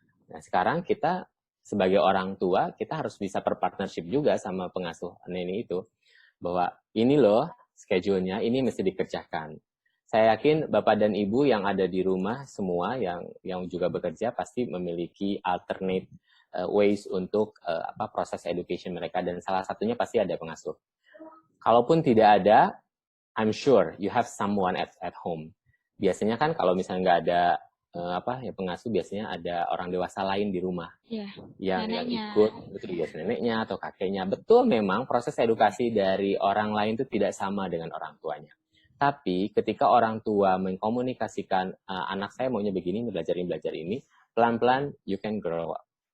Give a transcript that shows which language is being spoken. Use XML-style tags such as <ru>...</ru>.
<id>Nah, sekarang kita sebagai orang tua, kita harus bisa berpartnership juga sama pengasuh nenek itu, bahwa ini loh schedule-nya, ini mesti dikerjakan. Saya yakin Bapak dan Ibu yang ada di rumah semua yang juga bekerja pasti memiliki alternate ways untuk proses education mereka, dan salah satunya pasti ada pengasuh. Kalaupun tidak ada,</id> <en>I'm sure you have someone at home.</en> <id>Biasanya kan kalau misalnya nggak ada pengasuh, biasanya ada orang dewasa lain di rumah yang ikut, betul, biasanya neneknya atau kakeknya. Betul, memang proses edukasi dari orang lain itu tidak sama dengan orang tuanya. Tapi ketika orang tua mengkomunikasikan, anak saya maunya begini, belajar ini, pelan-pelan</id> <en>you can grow up.</en>